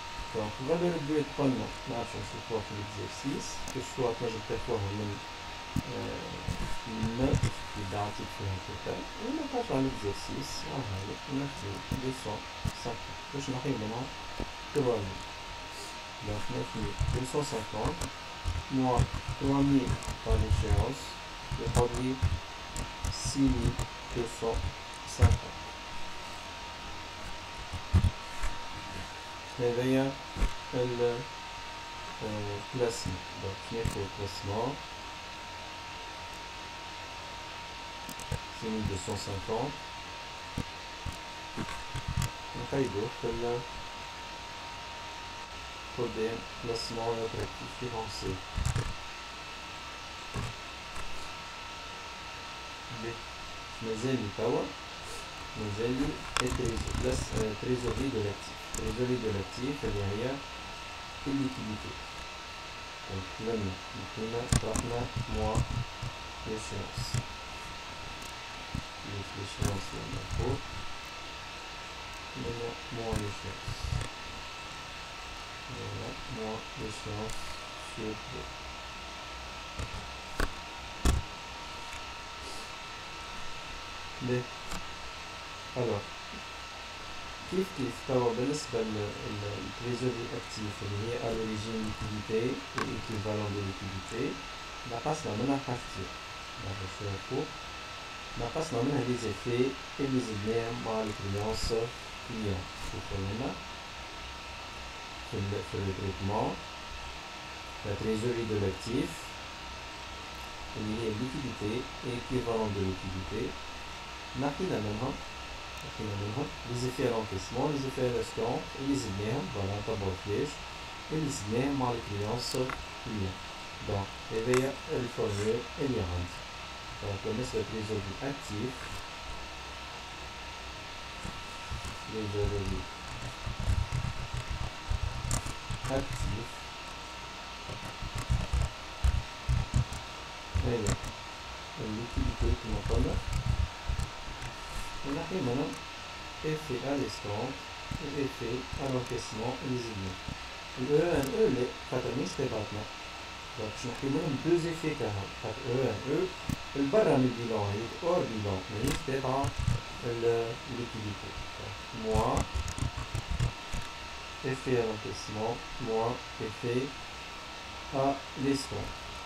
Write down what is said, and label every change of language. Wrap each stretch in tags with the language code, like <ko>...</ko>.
<fr>Donc valeur brute</fr> <ar>قلنا نعرفو نشوفوها في الإكزرسيس que soit تنجم تاخوها من النوت اللي بعطيك فيها التوتال ولا ترجع للإكزرسيس هاهي ناخدو 250 باش نحيو منها 3000.</ar> <fr>Donc 9250 moins 3000 par l'échéance, je produis 6250.</fr> <ar>هذايا البلاسمون. donc ناخد البلاسمون 6250 نقيدو في قدام</ar> <fr>placement et objectif financier.</fr> <ar>مازالي توا مازالي</ar> <fr>trésorerie de l'actif. trésorerie de l'actif اللي هي illiquidité.</fr> <ar>donc لما نحينا طرحنا moins l'échéance. l'échéance لما فوق لما moins l'échéance.</ar> <fr>Voilà, moins l'échéance sur 2.</fr> <ar>Mais, alors, كيف توا بالنسبة للتريزوري اكتيف اللي هي</ar> <fr>à l'origine liquidité et équivalent de liquidité</fr> <ar>نقصنا منها حاجتين. نعرفو شوية فوق نقصنا منها لي زيفي اللي زدناهم مع الكريونس كليون. شوفو هنا في</ar> <fr>le traitement, la trésorerie de l'actif</fr> <ar>اللي هي الليكيديتي équivalent de liquidité. نحينا منهم</ar> <fr>les effets à l'encaissement, les effets à l'escompte</fr> <ar>et les زدناهم فوالا نطبقو فيش اللي زدناهم مع الكليونس ليا. دونك هذايا الفورمول اللي عندي. دونك بالنسبة للريزولفي أكتيف ريزولفي أكتيف هي الليكيديتي كما قلنا ونحي منهم</ar> <fr>effet à l'escompte et effet à l'encaissement</fr> <ar>اللي زدناه. ال E1E اللي خاطر مش تبعتنا دونك باش نحكي منهم دوز effets كاهم خاطر E1E البرا من البيلون هذيك اور بيلون ماهيش تابعة الليكيديتي.</ar> <fr>moins effet à l'encaissement moins effet à l'escompte.</fr>